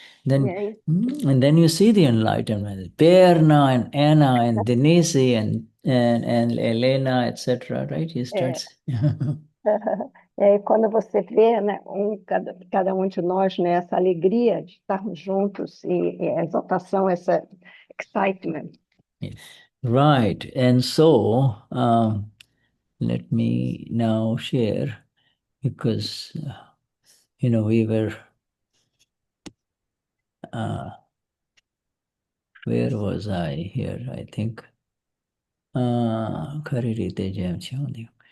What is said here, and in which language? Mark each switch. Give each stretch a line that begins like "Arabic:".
English: Then and then you see the enlightened ones, Perna and Anna and Denize and Helena, etc. Right? He starts.
Portuguese: E aí, quando você vê, né, cada um de nós, né, essa alegria de estarmos juntos e a exaltação, essa excitement.
English: Right. And so, let me now share, because, we were, where was I here? I think, Karirite Jam Chandi.